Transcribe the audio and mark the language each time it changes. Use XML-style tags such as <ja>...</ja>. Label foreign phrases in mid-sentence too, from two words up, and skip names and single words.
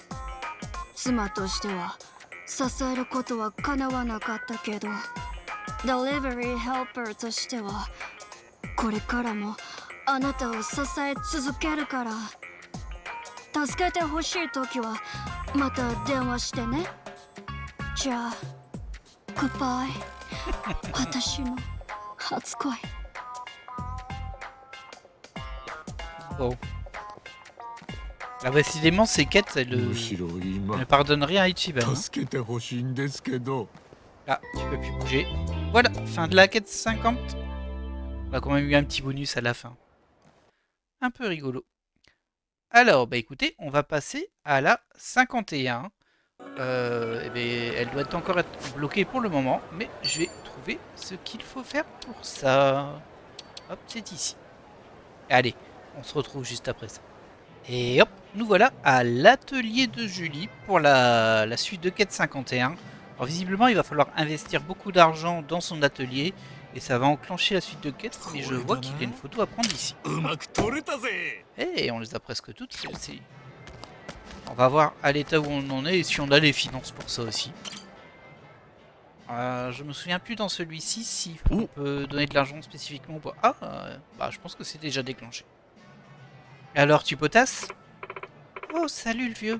<ja>妻としては支えることは叶わなかったけど、デリバリーヘルパーとしてはこれからもあなたを支え続けるから、助けてほしいときはまた電話してね。じゃあグッバイ。私の初恋。</ja> <fr>Bon. Là, décidément, ces quêtes, elles</fr> <ja>むしろ</ja> <fr>ne</fr> <ja>今</ja> <fr>pardonnent rien à Ichiban. Hein.</fr> <ja>助けてほしいんですけど。</ja> <fr>Ah, tu peux plus bouger. Voilà, fin de la quête 50. On a quand même eu un petit bonus à la fin. Un peu rigolo. Alors, bah écoutez, on va passer à la 51. Eh bien, elle doit encore être bloquée pour le moment, mais je vais trouver ce qu'il faut faire pour ça. Hop, c'est ici. Allez, on se retrouve juste après ça. Et hop, nous voilà à l'atelier de Julie pour la suite de quête 51. Alors visiblement, il va falloir investir beaucoup d'argent dans son atelier et ça va enclencher la suite de quêtes, mais je vois qu'il y a une photo à prendre ici.</fr> <ja>うまく撮れたぜ。</ja> <fr>Et on les a presque toutes, celles-ci. On va voir à l'état où on en est et si on a les finances pour ça aussi. Je me souviens plus dans celui-ci si on peut donner de l'argent spécifiquement pour... Ah, bah je pense que c'est déjà déclenché. Alors tu potasses? Oh salut le vieux.</fr>